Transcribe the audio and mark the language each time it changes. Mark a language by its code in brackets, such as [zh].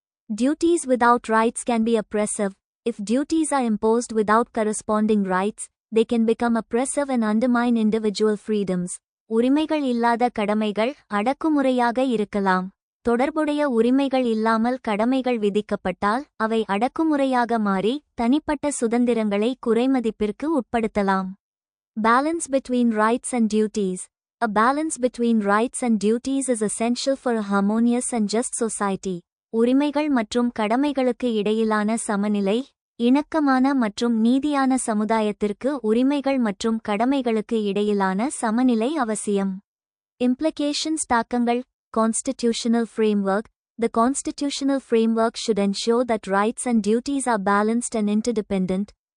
[en] Duties without rights can be oppressive. If duties are imposed without corresponding rights, they can become oppressive and undermine individual freedoms. [ta] உரிமைகள் இல்லாத கடமைகள் அடக்குமுறையாக இருக்கலாம். தொடர்புடைய உரிமைகள் இல்லாமல் கடமைகள் விதிக்கப்பட்டால் அவை அடக்குமுறையாக மாறி தனிப்பட்ட சுதந்திரங்களை குறைமதிப்பிற்கு உட்படுத்தலாம். [en] Balance between rights and duties. A balance between rights and duties is essential for a harmonious and just society. [ta] உரிமைகள் மற்றும் கடமைகளுக்கு இடையிலான சமநிலை இணக்கமான மற்றும் நீதியான சமுதாயத்திற்கு உரிமைகள் மற்றும் கடமைகளுக்கு இடையிலான சமநிலை அவசியம். [en] Implications தாக்கங்கள். Constitutional framework. The constitutional framework should ensure that rights and duties are balanced and interdependent.